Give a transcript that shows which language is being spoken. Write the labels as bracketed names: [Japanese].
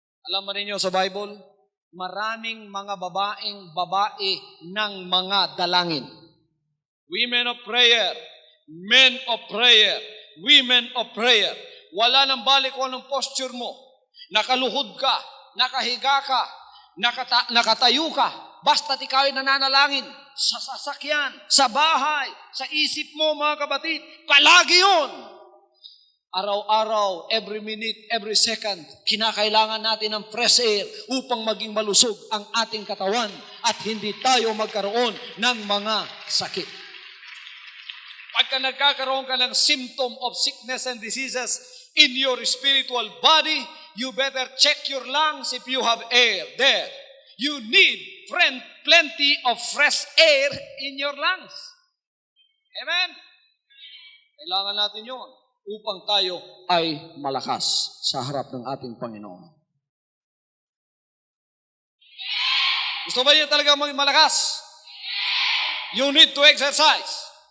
[Filipino] Alam mo ninyo sa Bible, maraming mga babae ng mga dalangin. [English] Women of prayer, men of prayer, women of prayer. [Filipino] Wala nang balik kung anong posture mo. Nakaluhod ka, nakahiga ka, nakatayo ka. Basta't ikaw ay nananalangin sa sasakyan, sa bahay, sa isip mo mga kapatid. Palagi yun. Araw-araw, [English] every minute, every second, [Filipino] kinakailangan natin ng fresh air upang maging malusog ang ating katawan at hindi tayo magkaroon ng mga sakit. Pagka nagkakaroon ka ng [English] symptom of sickness and diseases in your spiritual body, you better check your lungs if you have air there. You need plenty of fresh air in your lungs. Amen? [Filipino] Kailangan natin yun upang tayo ay malakas sa harap ng ating Panginoon. Gusto ba niyo talaga maging malakas? [English] You need to exercise.